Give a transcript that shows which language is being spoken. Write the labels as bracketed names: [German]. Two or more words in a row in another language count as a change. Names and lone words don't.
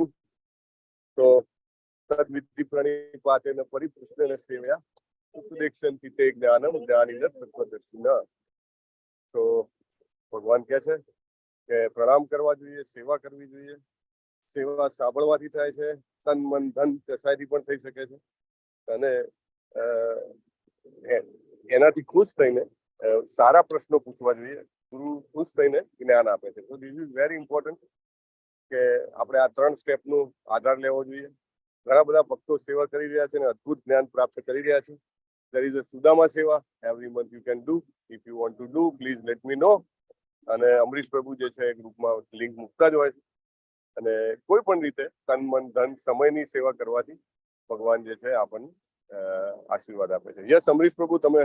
[English] So, [Sanskrit] तद् विद्धि प्रणिपातेन परिप्रश्नेन सेवया ઉપદેક્ષંતિ તે જ્ઞાનમ જ્ઞાનીન તત્વદર્શિના. [Gujarati] તો ભગવાન કહે છે કે પ્રણામ કરવા જોઈએ, સેવા કરવી જોઈએ. સેવા સાંભળવાથી થાય છે, તન મન ધન કસાયથી પણ થઈ શકે છે, અને એનાથી ખુશ થઈને સારા પ્રશ્નો પૂછવા જોઈએ. ગુરુ ખુશ થઈને જ્ઞાન આપે છે. તો [English] this is very important [Gujarati] કે આપણે આ 3 સ્ટેપનો આધાર લેવો જોઈએ. ઘણા બધા ભક્તો સેવા કરી રહ્યા છે અને અદ્ભુત જ્ઞાન પ્રાપ્ત કરી રહ્યા છે. [English] There is a Sudama સેવા. Every month you can do. If you want to do, please let me know. [Gujarati] અને અમરીશ પ્રભુ જે છે ગ્રુપમાં લિંક મૂકતા જ હોય છે. અને કોઈ પણ રીતે તન મન ધન સમયની સેવા કરવાથી ભગવાન જે છે આપણને આશીર્વાદ આપે છે. યસ અમરીશ પ્રભુ, તમે